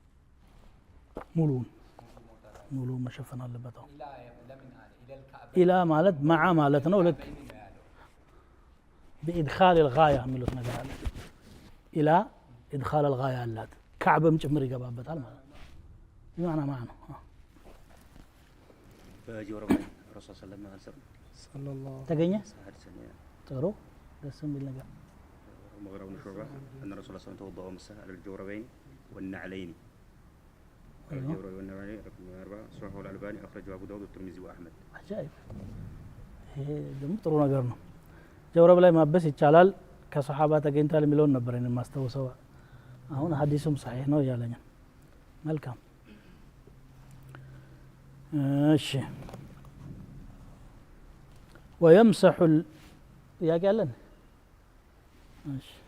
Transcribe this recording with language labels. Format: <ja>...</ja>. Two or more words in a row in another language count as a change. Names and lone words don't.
<am>ሙሉውን መሸፈን አለበት ኢላ ማለት መዓ ማለት ነው ልክ</am> <ar>بإدخال الغاية</ar> <am>የሚሉት ነገር አለ ኢላ</am> <ar>إدخال الغاية</ar> <am>አላት ካዕብም ጭምር ይገባበታል ማለት ነው</am> <ar>بمعنى معنى</ar> <am>በጀውረብ</am> <ar>رسول صلى الله</ar> <am>ተገኘ ጥሩ ደስ የሚል ነገር</am> <ar>مغيرة بن شعبة أن الرسول صلى الله عليه وسلم توضأ ومسح على الجوربين والنعلين الجوربين والنعلين رقم 4 صححه الألباني أخرجه أبو داود والترمذي وأحمد</ar> <am>عجائب ይሄ ደግሞ ጥሩ ነገር ነው ጀውረብ ላይ ማበስ ይቻላል ከሰሃባ ተገኝቷል የሚለውን ነበር እኔ ማስተዋወሰው አሁን ሐዲሱም صحيح ነው ያለኝ መልካም እሺ ويمسح ጥያቄ አለን እሺ</am>